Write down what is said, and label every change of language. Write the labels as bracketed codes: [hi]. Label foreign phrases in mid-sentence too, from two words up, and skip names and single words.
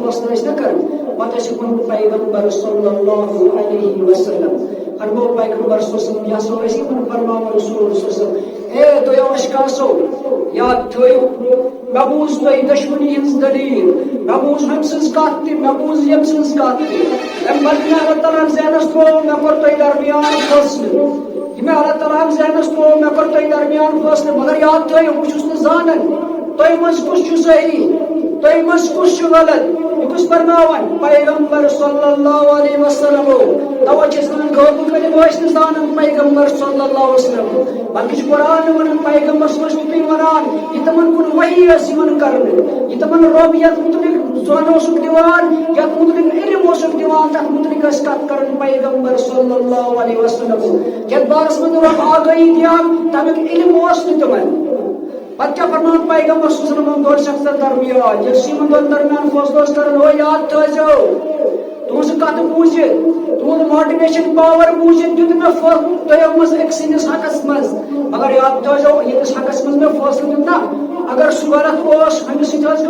[ks] فٲصلہٕ ٲسۍ نا کران پتہٕ ٲسۍ ووٚن پیغمبر [ar] صلی اللہ علیہ وسلم [ks] فرمو پیغمبر [ar] صلی اللہ علیہ وسلم [ks] یہ ہسا ٲسۍ یِمن فرماوان رسول [ar] صلی اللہ علیہ وسلم [ks] اے دۄیو اشخاصو یاد تھٲیِو مےٚ بوٗز تۄہہِ دشمنی ہٕنٛز دلیٖل مےٚ بوٗز ہُمہِ سٕنٛز کتھ تہِ مےٚ بوٗز ییٚمہِ سٕنٛز کتھ تہِ تمہِ پتہٕ مےٚ اللہ تعالیٰ ہن ذہنس تھوٚو مےٚ کوٚر تۄہہِ درمیان فٲصلہٕ یہ میں اللہ تعالیٰ ہن ذہنس تھوٚو مےٚ کوٚر تۄہہِ درمیان فٲصلہٕ مگر یاد تھٲیِو بہٕ چھُس نہٕ زانان تۄہہِ منٛز کُس چھُ صحیح تۄہہِ منٛز کُس چھُ غلط یہ کُس فرماوان پیغمبر [ar] صلی اللہ علیہ وسلم [ks] توے چھِ أسۍ ونان غٲبہٕ کٔرِتھ ٲسۍ نہٕ زانان پیغمبر [ar] صلی اللہ علیہ وسلم [ks] بلکہ چھُ قرآن ونان پیغمبر [ar] صلی اللہ علیہ وسلم [ks] ونان یہ تمن کُن وحی ٲس یِوان کرنہٕ یہ تمن رب یتھ متعلق زون اوسُکھ دِوان یتھ متعلق علم اوسُکھ دِوان تتھ متعلق ٲسۍ کتھ کران پیغمبر [ar] صلی اللہ علیہ وسلم [ks] یتھ بارس منٛز رب آگاہی دِوان تمیُک علم اوس نہٕ تِمن پتہ کیا فرمان پیغمبر [ar] صلی اللہ علیہ وسلم [ks] دۄن شخصن درمیان ییٚلہِ سُہ یِمن دۄن درمیان فٲصلہٕ اوس کران او یاد تھٲیزیو تُہنٛز کتھ بوٗزِتھ تُہنٛد [en] motivation power [ks] بوٗزِتھ دیُت مےٚ فٲصلہٕ تۄہو منٛز أکۍ سٕنٛدِس حقس منٛز مگر یاد تھٲیزیو ییٚمِس حقس منٛز مےٚ فٲصلہٕ دیُت نا اگر سُہ غلط اوس ہُمِس سۭتۍ ٲس